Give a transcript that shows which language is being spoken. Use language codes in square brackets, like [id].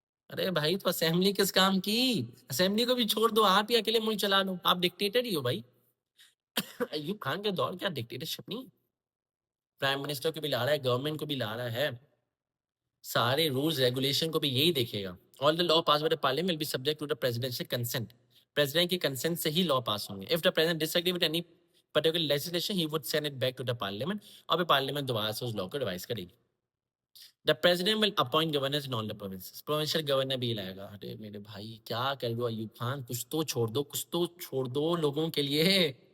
[ur] ارے بھائی تو اسمبلی کس کام کی؟ اسمبلی کو بھی چھوڑ دو، آپ ہی اکیلے ملک چلا لو، آپ ڈکٹیٹر ہی ہو بھائی. ایوب خان کے دور کیا ڈکٹیٹرشپ نہیں، پرائم منسٹر کو بھی لا رہا ہے، گورنمنٹ کو بھی لا رہا ہے، سارے رولز ریگولیشن کو بھی یہی دیکھے گا. [en] All the law pass by the parliament will be subject to the presidential consent. [ur] President کی کنسنٹ سے ہی لا پاس ہوں گے. [en] if the president disagree with any particular legislation he would send it back to the parliament, [ur] اور پھر پارلیمنٹ دوبارہ سے اس لا کو revise کرے گی. [en] The president will appoint governors in all the provinces. [ur] Provincial governor بھی لائے گا. ارے میرے بھائی کیا کر لو ایوب خان، کچھ تو چھوڑ دو، کچھ تو چھوڑ دو لوگوں کے لیے.